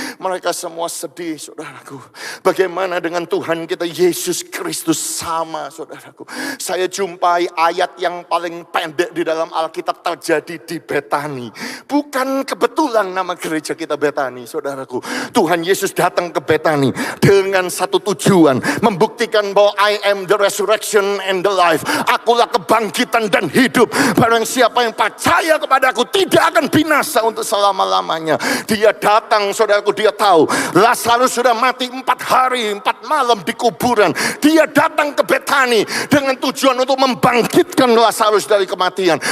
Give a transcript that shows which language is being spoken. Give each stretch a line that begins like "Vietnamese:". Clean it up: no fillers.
Indonesian: Mereka semua sedih, saudaraku. Bagaimana dengan Tuhan kita Yesus Kristus sama, saudaraku. Saya jumpai ayat yang paling pendek di dalam Alkitab terjadi di Betani. Bukan kebetulan nama gereja kita Betani, saudaraku. Tuhan Yesus datang ke Betani dengan satu tujuan. Membuktikan bahwa
English: I am the resurrection and the life.
Indonesian: Akulah kebangkitan dan hidup. Barang siapa yang percaya kepada aku tidak akan binasa untuk selama-lamanya. Dia datang, saudaraku, dia tahu Lazarus sudah mati 4 hari 4 malam di kuburan. Dia datang ke Betani dengan tujuan untuk membangkitkan Lazarus dari kematian.